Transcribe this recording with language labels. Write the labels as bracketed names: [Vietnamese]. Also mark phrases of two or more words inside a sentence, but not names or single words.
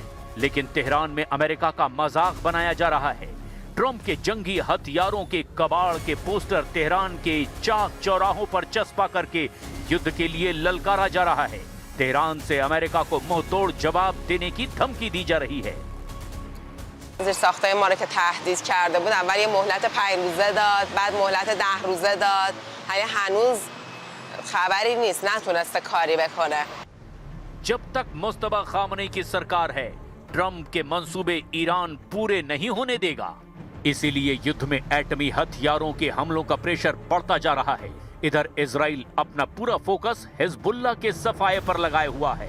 [Hindi] लेकिन तेहरान में अमेरिका का मजाक बनाया जा रहा है। ट्रम्प के जंगी हथियारों के कबाड़ के पोस्टर तेहरान के चाक चौराहों पर चस्पा करके युद्ध के लिए ललकारा जा रहा है। तेहरान से अमेरिका को मुंहतोड़ जवाब देने की धमकी दी जा रही है। [Persian] زیرساختای ما رو که تهدید کرده بود اول یه مهلت 5 روزه داد، بعد مهلت 10 روزه داد. هنوز خبری نیست، نتونسته کاری بکنه. [Hindi] जब तक मुस्तफा खामनेई की सरकार है, ट्रम्प के मंसूबे ईरान पूरे नहीं होने देगा। इसीलिए युद्ध में एटमी हथियारों के हमलों का प्रेशर बढ़ता जा रहा है। इधर इजराइल अपना पूरा फोकस हिजबुल्लाह के सफाये पर लगाए हुआ है।